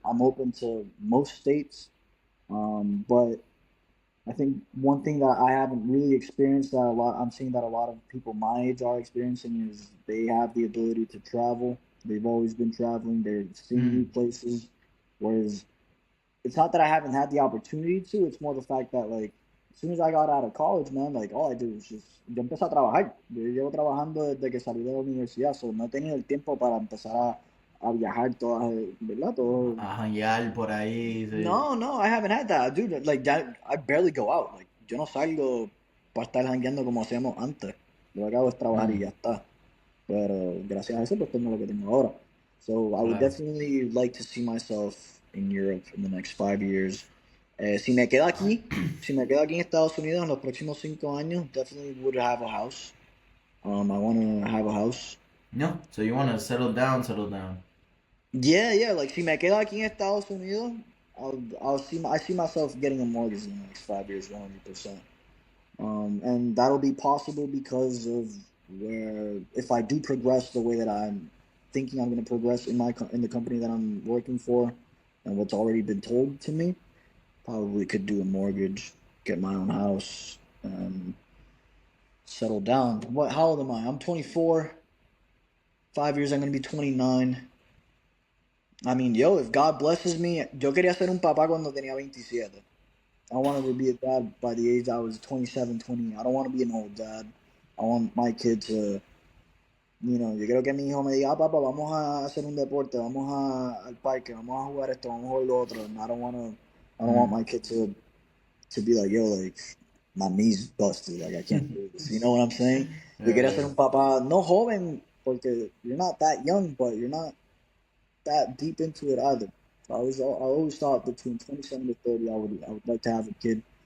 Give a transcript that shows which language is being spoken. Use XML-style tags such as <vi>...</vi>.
<en>I'm open to most states, but I think one thing that I haven't really experienced that a lot, I'm seeing that a lot of people my age are experiencing is they have the ability to travel. They've always been traveling. They're seeing new Mm. places, whereas it's not that I haven't had the opportunity to. It's more the fact that like as soon as I got out of college, man, like all I do is just</en> <es>yo empecé a trabajar. Yo llevo trabajando desde que salí de la universidad, so no he tenido el tiempo para empezar a viajar todas, ¿verdad? Todo. A janguear por ahí, sí.</es> <en>No, no, I haven't had that, dude. Like that, I barely go out.</en> <es>Like yo no salgo para estar jangueando como hacíamos antes. Lo que hago es trabajar y Mm, ya está. Pero gracias a eso pues tengo lo que tengo ahora.</es> <en>So I would</en> <es>claro.</es> <en>definitely like to see myself in Europe in the next 5 years.</en> <es>Si me quedo aquí, si me quedo aquí en Estados Unidos en los próximos 5 años,</es> <en>definitely would have a house. I want to have a house. No, so you want to settle down, settle down. Yeah, yeah. Like</en> <es>si me quedo aquí en Estados Unidos,</es> <en>I see myself getting a mortgage in the next 5 years, 100%. And that'll be possible because of where if I do progress the way that I'm thinking I'm going to progress in in the company that I'm working for, and what's already been told to me, probably could do a mortgage, get my own house, and settle down. What? How old am I? I'm 24. 5 years, I'm going to be 29. I mean,</en> <es>yo,</es> <en>if God blesses me,</en> <es>yo quería ser un papá cuando tenía 27.</es> <en>I wanted to be a dad by the age I was 27, 20. I don't want to be an old dad. I want my kid to,</en> <es>yo quiero que mi hijo me diga, papá, vamos a hacer un deporte, al parque, vamos a jugar esto, vamos a jugar lo otro.</es> <en>And I don't want Mm, my kid to be like, yo, like, my knee's busted, like, I can't do this. You know what I'm saying?</en> <es>Yo quería</es> <en>yeah,</en> <es>ser un papá, no joven, porque</es> <en>you're not that young, but you're not that deep into it either. I always thought between 27 to 30, I would like to have a kid.</en>